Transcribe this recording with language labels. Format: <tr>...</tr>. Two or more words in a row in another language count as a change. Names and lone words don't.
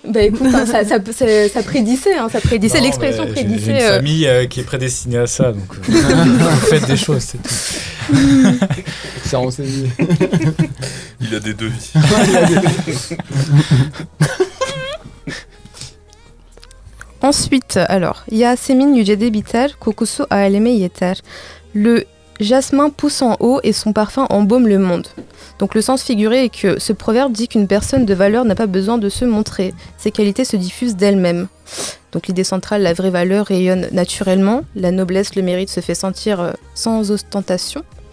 <fr>Bah écoute, ça prédissait, l'expression prédissait. J'ai une famille qui est prédestinée à ça, donc vous faites des choses, c'est tout. C'est renseigné. Il a des devis. Ensuite, alors,</fr> <tr>Yasemin yücede biter, kokusu aleme yeter.</tr> <fr>Le jasmin pousse en haut et son parfum embaume le monde. Donc le sens figuré est que ce proverbe dit qu'une personne de valeur n'a pas besoin de se montrer. Ses qualités se diffusent d'elles-mêmes. Donc l'idée centrale, la vraie valeur rayonne naturellement. La noblesse, le mérite se fait sentir sans ostentation.</fr>